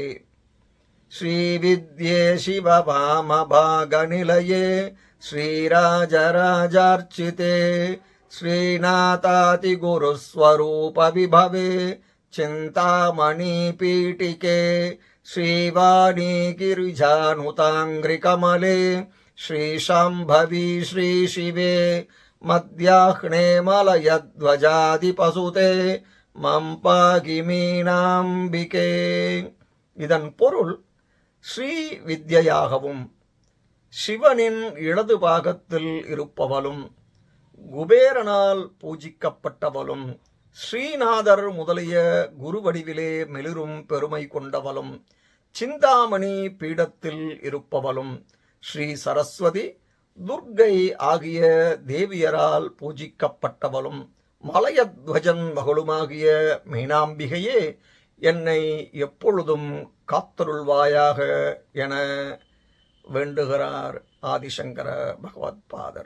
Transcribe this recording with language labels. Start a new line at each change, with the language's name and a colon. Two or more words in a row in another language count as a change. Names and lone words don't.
Sanskrit: श्रीविद्ये शिववामभागनिलये श्रीराजराजार्चिते श्रीनाथाति गुरुस्वरूपविभवे चिंतामणि पीटिके श्रीवाणी गिरिजानुताङ्घ्रिकमले श्रीशाम्भवी श्रीशिवे मध्याह्ने मलयध्वजादिपसुते मं पाहि मीनाम्बिके.
Tamil: இதன் பொருள், ஸ்ரீ வித்யாகவும் சிவனின் இடது பாகத்தில் இருப்பவளும் குபேரனால் பூஜிக்கப்பட்டவளும் ஸ்ரீநாதர் முதலிய குருவடிவிலே மெளிரும் பெருமை கொண்டவளும் சிந்தாமணி பீடத்தில் இருப்பவளும் ஸ்ரீ சரஸ்வதி துர்க்கை ஆகிய தேவியரால் பூஜிக்கப்பட்டவளும் மலயத்வஜன் மகளுமாகிய மீனாம்பிகையே என்னை எப்பொழுதும் காத்தருள்வாயாக என வேண்டுகிறார் ஆதிசங்கர பகவத்பாதர்.